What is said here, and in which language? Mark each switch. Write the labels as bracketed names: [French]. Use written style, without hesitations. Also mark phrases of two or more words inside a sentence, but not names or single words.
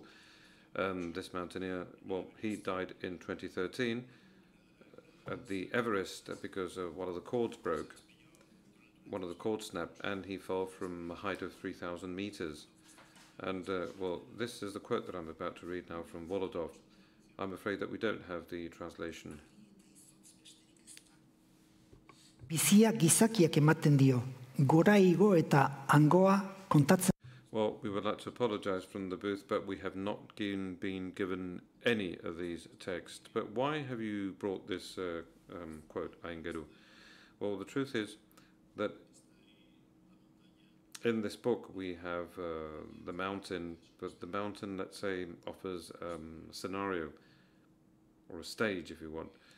[English] This mountaineer, well, he died in 2013 at the Everest because one of the cords broke. One of the cords snapped, and he fell from a height of 3,000 meters. And, well, this is the quote that I'm about to read now from Volodov. I'm afraid that we don't have the translation. [Basque] Bizia gizakiak ematen dio, gora igo eta hangoa kontatzen. [English] Well, we would like to apologize from the booth, but we have not been given any of these texts. But why have you brought this quote, Aingeru? Well, the truth is that in this book we have the mountain, but the mountain, let's say, offers a scenario or a stage, if you want.